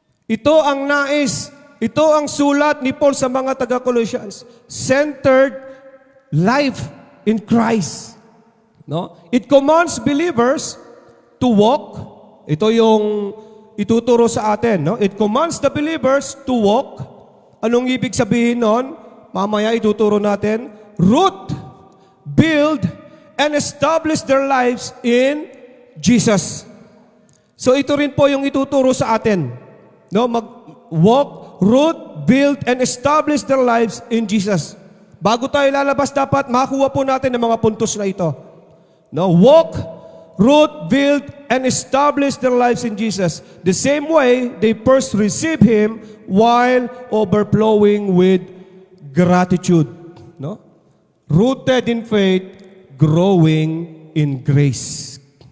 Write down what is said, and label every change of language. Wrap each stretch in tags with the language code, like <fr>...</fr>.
<tl>Ito ang nais, ito ang sulat ni Paul sa mga taga-Colossians.</tl> <en>Centered life in Christ. It commands believers to walk.</en> <tl>Ito yung ituturo sa atin.</tl> <en>It commands the believers to walk.</en> <tl>Anong ibig sabihin nun? Mamaya ituturo natin.</tl> <en>Root, build, and establish their lives in Jesus.</en> <tl>So ito rin po yung ituturo sa atin. Mag-walk,</tl> <en>root, build, and establish their lives in Jesus.</en> <tl>Bago tayo lalabas, dapat makuha po natin ang mga puntos na ito.</tl> <en>Walk, root, build, and establish their lives in Jesus. The same way, they first receive Him while overflowing with gratitude. Rooted in faith, growing in grace.</en>